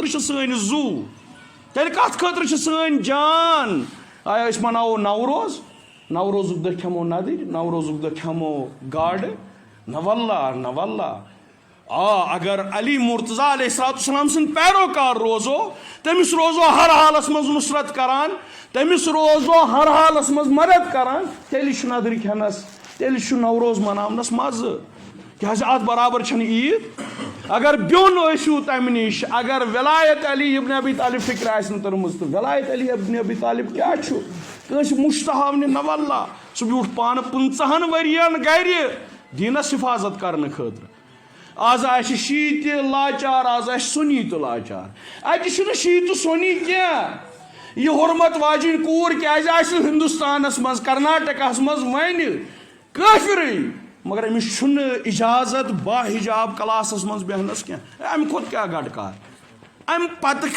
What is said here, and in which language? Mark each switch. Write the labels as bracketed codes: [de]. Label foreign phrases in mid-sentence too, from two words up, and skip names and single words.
[ks] چھِ سٲنۍ زوٗ تیٚلہِ کتھ خٲطرٕ چھِ سٲنۍ جان آیا أسۍ مناوو نوروزُک دۄہ کھٮ۪مو نَدٕرۍ نوروزُک دۄہ کھٮ۪مو گاڈٕ نہ واللہ اگر علی مرتضیٰ [ar] علیہ السلام [ks] سٕنٛدۍ پیروکار روزو تٔمِس روزو ہر حالس منٛز نُصرت کران تٔمِس روزو ہر حالس منٛز مدد کران تیٚلہِ چھُ نَدٕرِ کھٮ۪نس تیٚلہِ چھُ نوروز مناونس مزٕ کیٛازِ اتھ برابر چھنہٕ عیٖد اگر بیوٚن ٲسِو تمہِ نِش اگر ولایت علی ابن ابی طالب فکر آسہِ نہٕ تٔرمٕژ تہٕ ولایت علی ابن ابی طالب کیٛاہ چھُ کٲنٛسہِ مُشتہاونہِ نہ واللہ سُہ بیوٗٹھ پانہٕ 50 ؤرین گرِ دیٖنس حفاظت کرنہٕ خٲطرٕ آز آسہِ شیٖع تہِ لاچار آز آسہِ سُنی تہِ لاچار اتہِ چھُنہٕ شیٖع تہٕ سُنی کینٛہہ یہِ حُرمت واجیٚنۍ کوٗر کیٛازِ آسہِ ہندوستانس منٛز کرناٹکاہس منٛز وۄنۍ کٲفرٕے مگر أمِس چھُنہٕ اِجازت با حِجاب کلاسس منٛز بیٚہنس کینٛہہ امہِ کھۄتہٕ کیٛاہ گٹہٕ کار امہِ پتہٕ